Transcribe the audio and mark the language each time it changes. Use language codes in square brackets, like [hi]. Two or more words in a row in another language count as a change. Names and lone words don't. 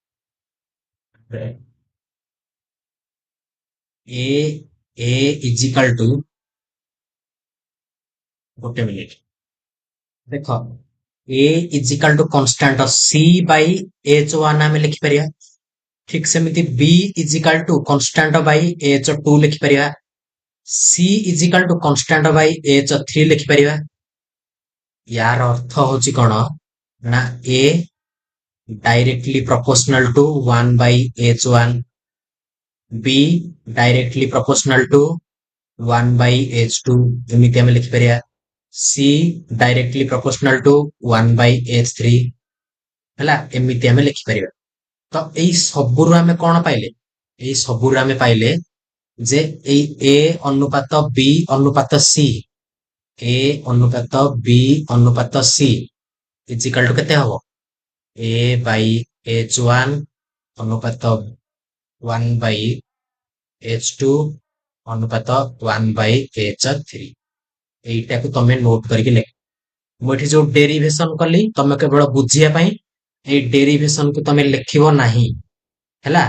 [en] A A equal to, [or] ଗୋଟେ ମିନିଟ ଦେଖ, [en] A equal to constant C by H1 [or] ଆମେ ଲେଖିପାରିବା। ଠିକ ସେମିତି [en] B equal to constant by H2 ଲେଖିପାରିବା। C equal to constant by H3 ଲେଖିପାରିବା। [or] ୟାର ଅର୍ଥ ହଉଛି କଣ ନା [en] A directly proportional to 1 by H1, B directly proportional to 1 by H2, [or] ଏମିତି ଆମେ ଲେଖିପାରିବା। [en] C directly proportional to 1 by H3, ହେଲା, [or] ଏମିତି ଆମେ ଲେଖିପାରିବା। ତ ଏଇ ସବୁରୁ ଆମେ କଣ ପାଇଲେ? ଏଇ ସବୁରୁ ଆମେ ପାଇଲେ ଯେ ଏଇ A ଅନୁପାତ B ଅନୁପାତ C, A ଅନୁପାତ B ଅନୁପାତ C [en] equal to [or] କେତେ ହବ? [en] A by H1 ଅନୁପାତ 1 by H2 ଅନୁପାତ 1 by H3। [or] ଏଇଟାକୁ ତମେ ନୋଟ କରିକି ଲେଖ। ମୁଁ ଏଠି ଯୋଉ ଡେରିଭେସନ କଲି ତମେ କେବଳ ବୁଝିବା ପାଇଁ, ଏଇ ଡେରିଭେସନ କୁ ତମେ ଲେଖିବ ନାହିଁ, ହେଲା।